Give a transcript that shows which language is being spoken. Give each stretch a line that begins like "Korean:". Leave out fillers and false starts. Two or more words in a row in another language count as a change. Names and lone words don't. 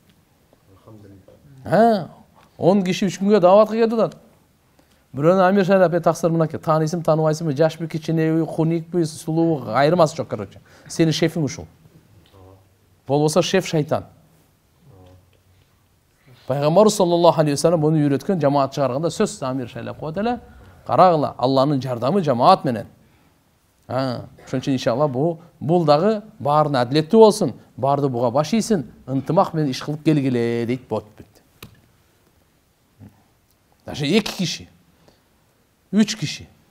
Kyrgyz: 10 киши 3 күнгө даватка келип атат. Бирөөнү амир шайлап, таксыр мынакей, таанысың, тааныбайсыңбы, жашпы, кичинеби, хуникпи, сулуу, айырмасы жок, короче. Сени шефиң ушул. Болбосо шеф шайтан. Пайгамбар
Arabic: صلى الله عليه وسلم
Kyrgyz: буну үйрөткөн, жамаат чыгарганда сөз амир шайлап коет эле. Карагыла, Алланын жардамы жамаат менен. Ошон үчүн иншалла бул дагы баарына адилеттүү болсун, баарды буга баш ийсин, ынтымак менен иш кылып келгиле дейт, болуп кетти. Даже 2 киши, 3 киши.